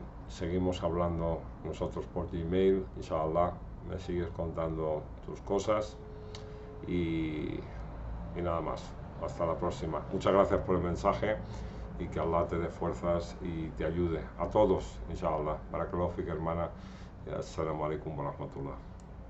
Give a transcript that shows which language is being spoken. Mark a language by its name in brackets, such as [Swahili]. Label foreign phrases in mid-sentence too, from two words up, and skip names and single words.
[Spanish] Seguimos hablando nosotros por Gmail, inshallah, me sigues contando tus cosas y nada más. Hasta la próxima. Muchas gracias por el mensaje, y que Allah te dé fuerzas y te ayude a todos, inshallah. [Arabic] بارك الله فيك, hermana. السلام عليكم ورحمة الله.